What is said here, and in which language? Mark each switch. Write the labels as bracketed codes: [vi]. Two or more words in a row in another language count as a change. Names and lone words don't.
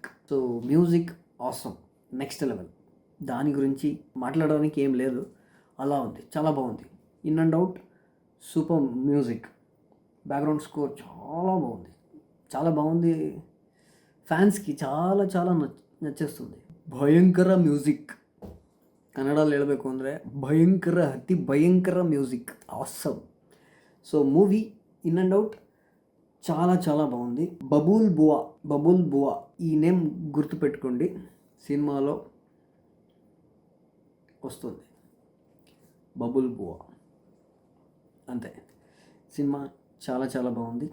[en] so music awesome, next level. [te] దాని గురించి మాట్లాడడానికి ఏం లేదు, అలా ఉంది. చాలా బాగుంది. [en] in and out super music. background score [te] చాలా బాగుంది. ఫ్యాన్స్కి చాలా చాలా నచ్చేస్తుంది. [kn] ಭಯಂಕರ ಮ್ಯೂಸಿಕ್. ಕನ್ನಡದಲ್ಲಿ ಹೇಳಬೇಕು ಅಂದರೆ ಅತಿ ಭಯಂಕರ [en] music, awesome. so movie in and out [te] చాలా చాలా బాగుంది. బబుల్ బువా ఈ నేమ్ గుర్తుపెట్టుకోండి, సినిమాలో వస్తుంది బబుల్ బువా. అంతే. సినిమా చాలా చాలా బాగుంది.